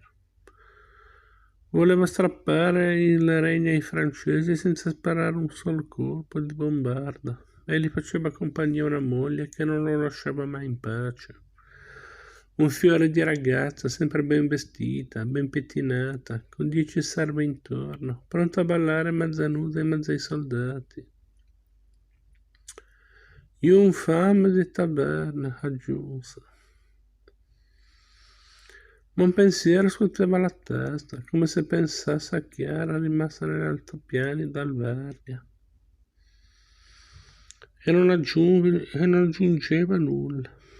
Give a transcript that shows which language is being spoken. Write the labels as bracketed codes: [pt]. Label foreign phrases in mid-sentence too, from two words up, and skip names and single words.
[it] Voleva strappare il regno ai francesi senza sparare un solo colpo di bombarda, e gli faceva compagnia una moglie che non lo lasciava mai in pace. Un fiore di ragazza, sempre ben vestita, ben pettinata, con 10 serve intorno, pronta a ballare mezza nuda in mezzo ai soldati. [fr] Une femme de taverne, [it] aggiunse. Monpensier scuoteva la testa, come se pensasse a Chiara rimasta negli altopiani d'Alvernia. E non aggiungeva nulla.